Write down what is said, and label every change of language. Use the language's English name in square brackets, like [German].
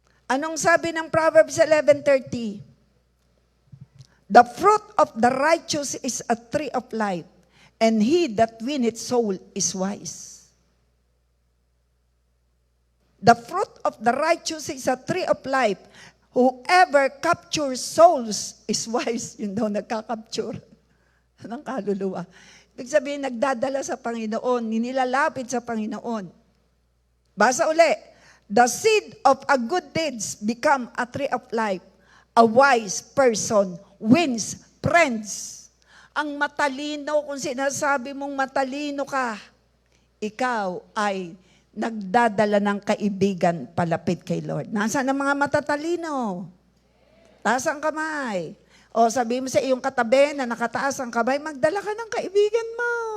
[Filipino] Anong sabi ng Proverbs 11:30? [English] The fruit of the righteous is a tree of life, and he that winneth soul is wise. The fruit of the righteous is a tree of life. Whoever captures souls is wise. [Filipino] Yun daw nagka-capture ng kaluluwa. Ibig sabihin, nagdadala sa Panginoon, nilalapit sa Panginoon. Basa uli. [English] The seed of a good deeds become a tree of life. A wise person wins friends. [Filipino] Ang matalino, kung sinasabi mong matalino ka, ikaw ay nagdadala ng kaibigan palapit kay Lord. Nasaan ang mga matatalino? Taas ang kamay. O sabi mo sa iyong katabi na nakataas ang kamay, magdala ka ng kaibigan mo.